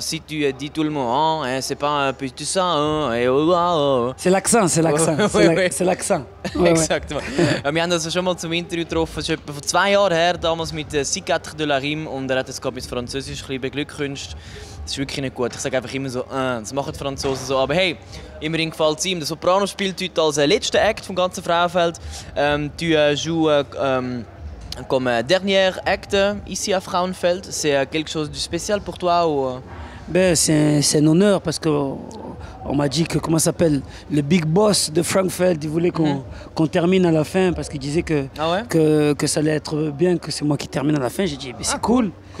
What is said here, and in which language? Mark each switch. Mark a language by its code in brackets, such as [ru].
[fr] Si tu dis tout le monde, hein, c'est pas un peu tout ça, hein, C'est l'accent, c'est l'accent. C'est l'accent. Exactement. [de] Wir haben uns schon mal zum Interview getroffen, das ist etwa vor 2 Jahren her, damals mit Psychiatre de la Rime, und er hat es mit Französisch ein bisschen beglückwünscht. Das ist wirklich nicht gut. Ich sage einfach immer so, das machen die Franzosen so. Aber hey, immerhin gefällt es ihm. Der Soprano spielt heute als letzter Act vom ganzen Frauenfeld. [fr] Tu joues comme dernier acte ici à Frauenfeld. C'est quelque chose de spécial pour toi ou... Ben, c'est un honneur parce que on m'a dit que, comment ça s'appelle, le big boss de Frauenfeld, il voulait qu'on termine à la fin parce qu'il disait que ça allait être bien que c'est moi qui termine à la fin. J'ai dit, c'est cool.